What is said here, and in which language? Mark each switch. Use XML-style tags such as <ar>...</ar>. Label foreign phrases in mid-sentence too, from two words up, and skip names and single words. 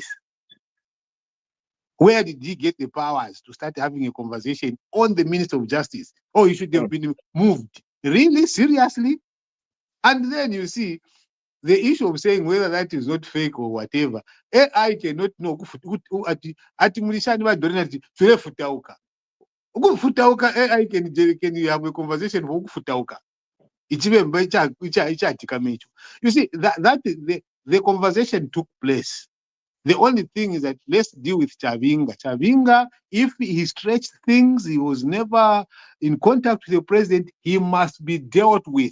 <en>Where did he get the powers to start having a conversation on the Minister of Justice? Oh, he should have been moved. Really? Seriously? And then you see the issue of saying whether that is not fake or whatever. AI cannot know.</en> <bem>Ati mulishani ba Doreen ati tulefutauka.</bem> <en>Ukufutauka AI can you have a conversation for ukufutauka. You see that the conversation took place. The only thing is that let's deal with Chabinga. Chabinga, if he stretched things, he was never in contact with the president, he must be dealt with.</en>